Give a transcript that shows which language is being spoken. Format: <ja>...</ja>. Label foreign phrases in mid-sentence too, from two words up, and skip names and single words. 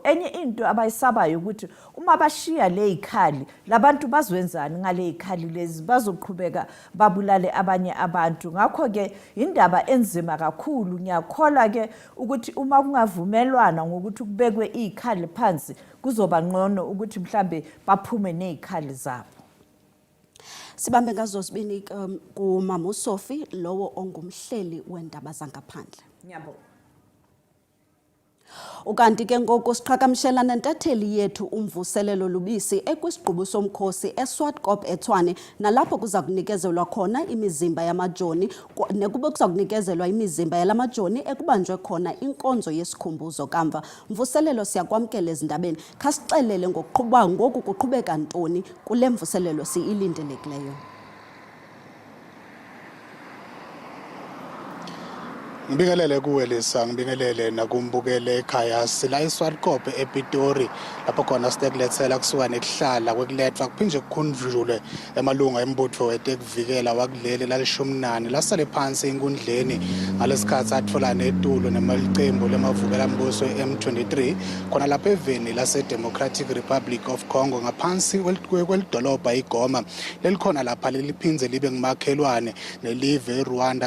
<zu>Enye into abayisabayo ukuthi uma bashiya lezikhali labantu bazwenzani ngalezikhali lezi, bazoqhubeka babulale abanye abantu. Ngakho ke indaba enzima kakhulu. Ngiyakhola ke ukuthi uma kungavumelwana ngokuthi kubekwe izikhali phansi kuzoba ngcono ukuthi mhlambe baphume nezikhali zabo. Sibambe ngazo sibini kuMama Sophie lowo ongumhleli wendaba zangaphandle. Ngiyabonga.</zu> <xh>Ukanti ke ngoku siqhagamshela nentatheli yethu uMvuselelo Lubisi ekwisigqubu somkhosi eSwartkrop eTshwane, nalapho kuza kunikezelwa khona imizimba yamajoni nekube kuza kunikezelwa imizimba yalamajoni ekubanjwe khona inkonzo yesikhumbuzo kamva. Mvuselelo, siyakwamkela ezindabeni. Khasixelele ngokuqhubeka ngoku kuqhubeka ntoni kule mvuselelo siyilindelekileyo.</xh> <zu>Ngibingelele kuwe Lisa, ngibingelele nakumbukele ekhaya.</zu> <ss>Sila eSwartkrop ePitori lapho khona sitekulethela kusuka nekuhlala kwekulethwa kuphinje kukhunjulwe emalunga embutho wetekuvikela wakuleli lalishumnani lasale phansi enkundleni ngalesikhathi athola netulo nemalicembu lemavukela mbuso M23 khona lapha eveni lase Democratic Republic of Congo ngaphansi kwelidolobha iGoma lelikhona lapha leliphinze libe ngumakhelwane nelive eRwanda.</ss>